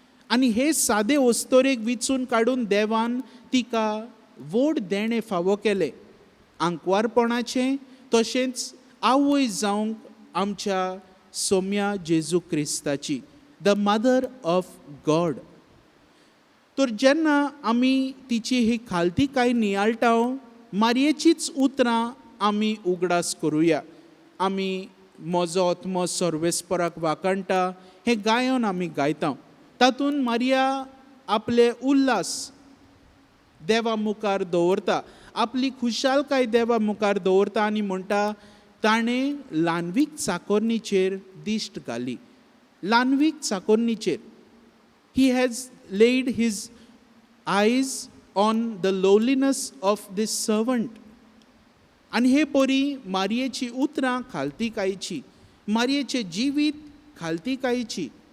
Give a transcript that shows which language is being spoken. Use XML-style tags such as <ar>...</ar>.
<gom>आनी हे सादे वस्तोरेक विचून काडून देवान तिका व्हड देणें फावो केलें, आंकवारपणाचें तशेंच आवय जावंक आमच्या सोम्या जेजू क्रिस्ताची,</gom> <en>The mother of God.</en> <gom>तर जेन्ना आमी तिची ही खालतीकाय नियाळटा, मारयेचीच उतरां आमी उगडास करुया. आमी म्हजो आत्मो सर्वेस्पराक वाकणटा हें गायन आमी गायता. तातूंत मारिया आपले उल्हास देवा मुखार दवरता, आपली खुशालकाय देवा मुखार दवरता आनी म्हणटा ताणें ल्हानवीक चाकोरणीचेर दिश्ट घाली. ल्हानवीक चाकोरणीचेर</gom> <en>He has laid his eyes on the lowliness of this servant.</en> <gom>आनी हे परी मारयेची उतरां खालतीकायेची, मारयेचें जिवीत खालतीकायेची.</gom>